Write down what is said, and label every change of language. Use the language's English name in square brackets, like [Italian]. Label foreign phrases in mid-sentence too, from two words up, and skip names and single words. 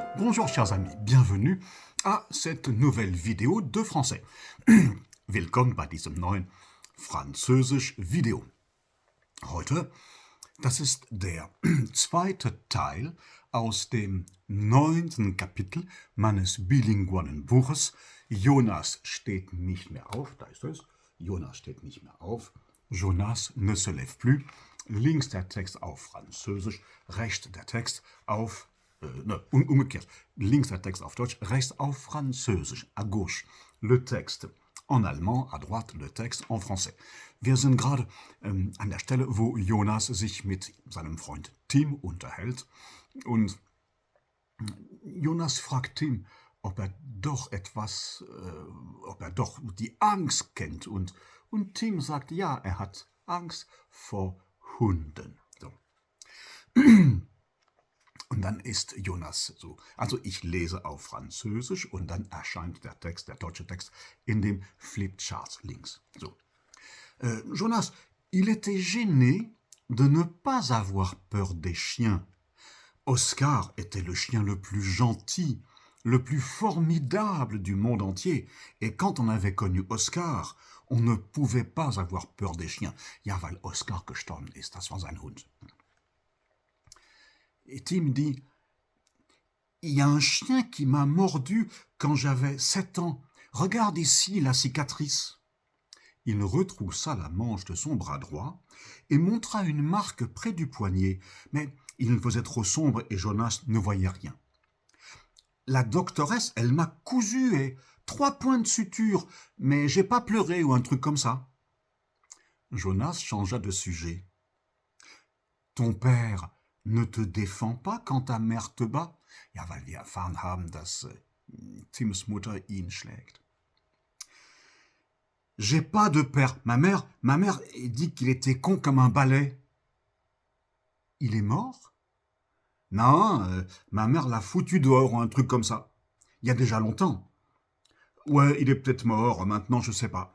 [French] Bonjour chers amis, bienvenue à cette nouvelle vidéo de français. [German] Willkommen bei diesem neuen Französisch-Video. Heute, das ist der zweite Teil aus dem 9. Kapitel meines bilingualen Buches. Jonas steht nicht mehr auf, da ist es. Jonas steht nicht mehr auf. [French] Jonas ne se lève plus. [German] Links der Text auf Französisch, rechts der Text auf umgekehrt. Links der Text auf Deutsch, rechts auf Französisch, [French] à gauche. Le texte en allemand, à droite le texte en français. [German] Wir sind gerade an der Stelle, wo Jonas sich mit seinem Freund Tim unterhält. Und Jonas fragt Tim, ob er doch die Angst kennt. Und Tim sagt, ja, er hat Angst vor Hunden. So. Und dann ist Jonas so, also ich lese auf Französisch und dann erscheint der Text, der deutsche Text, in dem Flipchart links. So. Jonas, [French] il était gêné de ne pas avoir peur des chiens. Oscar était le chien le plus gentil, le plus formidable du monde entier. Et quand on avait connu Oscar, on ne pouvait pas avoir peur des chiens. [German] Ja, weil Oscar gestorben ist, das war sein Hund. [French] Et Tim dit, il y a un chien qui m'a mordu quand j'avais 7 ans. Regarde ici la cicatrice. Il retroussa la manche de son bras droit et montra une marque près du poignet, mais il faisait trop sombre et Jonas ne voyait rien. La doctoresse, elle m'a cousu et 3 points de suture, mais j'ai pas pleuré ou un truc comme ça. Jonas changea de sujet. Ton père ne te défend pas quand ta mère te bat? [German] Ja, weil wir erfahren haben, dass Tims Mutter ihn schlägt. [French] J'ai pas de père. Ma mère dit qu'il était con comme un balai. Il est mort? Non, ma mère l'a foutu dehors ou un truc comme ça. Il y a déjà longtemps. Ouais, il est peut-être mort, maintenant je sais pas.